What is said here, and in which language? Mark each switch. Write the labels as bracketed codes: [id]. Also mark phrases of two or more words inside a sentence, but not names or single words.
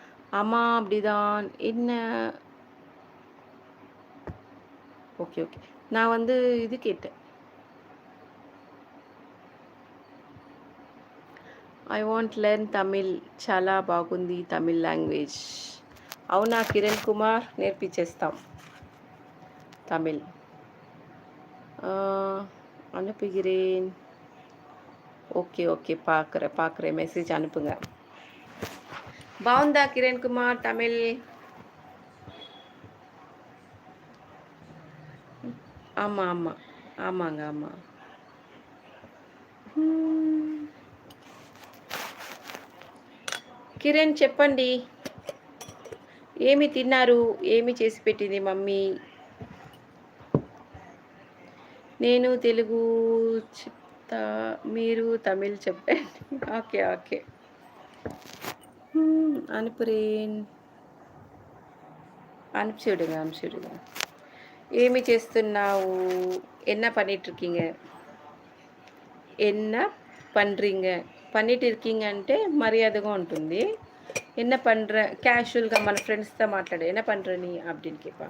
[ta] ஆமா அப்படிதான். என்ன ஓகே, ஓகே. நான் வந்து இது கேட்டேன். [en] I want learn Tamil. [te] చాలా బాగుంది [en] Tamil language. [te] అవునా కిరణ్ కుమార్ నేర్పించేస్తాం తమిళ్. [ta] அனுப்புகிறேன். [en] okay, okay. [ta] பார்க்குறேன். மெசேஜ் அனுப்புங்க. [te] బావుందా కిరణ్ కుమార్ తమిళ్? [ta] ஆமா, ஆமா. ஆமாங்க, ஆமா. హ్మ్. [te] కిరణ్ చెప్పండి. ఏమి తిన్నారు? ఏమి చేసి పెట్టింది మమ్మీ? నేను తెలుగు చెప్తా. మీరు తమిళ్ చెప్పండి. [en] okay, okay. [te] అనుపురేన్. [ta] அனுப்பிச்சு விடுங்க. [te] ఏమి చేస్తున్నావు? [ta] என்ன பண்ணிட்டுருக்கீங்க? என்ன பண்றீங்க? பண்ணிட்டு இருக்கீங்க [te] అంటే మర్యాదగా ఉంటుంది. [ta] என்ன பண்ற? [te] கேஷுவல்‌గా మన ఫ్రెండ్స్‌తో మాట్లాడు. [ta] என்ன பண்ற நீ? அப்படின்னு கேட்பாங்க.